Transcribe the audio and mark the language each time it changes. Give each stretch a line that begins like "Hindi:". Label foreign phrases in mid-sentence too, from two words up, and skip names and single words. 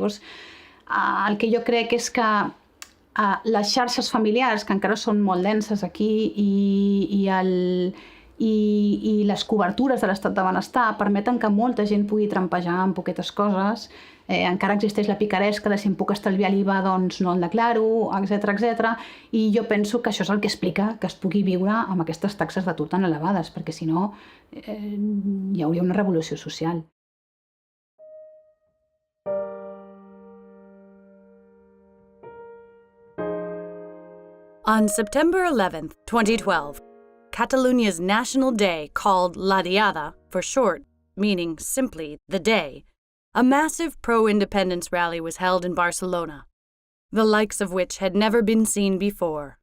Catalan: Llavors, el que jo crec és que les xarxes familiars, que encara són molt denses aquí, i les cobertures de l'estat de benestar permeten que molta gent pugui trampejar en poquetes coses. Encara existeix la picaresca de si em puc estalviar l'IVA, doncs no el declaro, etc. I jo penso que això és el que explica que es pugui viure amb aquestes taxes d'atur tan elevades, perquè si no hi hauria una revolució social.
English: On September 11th, 2012, Catalonia's national day, called La Diada for short, meaning simply the day, a massive pro-independence rally was held in Barcelona, the likes of which had never been seen before.